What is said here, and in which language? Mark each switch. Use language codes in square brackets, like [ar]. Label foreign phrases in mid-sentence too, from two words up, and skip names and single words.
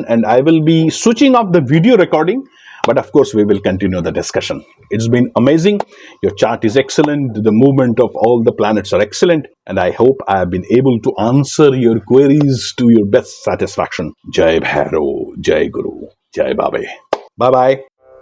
[en] And I will be switching off the video recording, but of course we will continue the discussion. It's been amazing. Your chart is excellent. The movement of all the planets are excellent. And I hope I have been able to answer your queries to your best satisfaction. [hi] जय भैरो, जय गुरु, जय बाबे. [en] Bye-bye.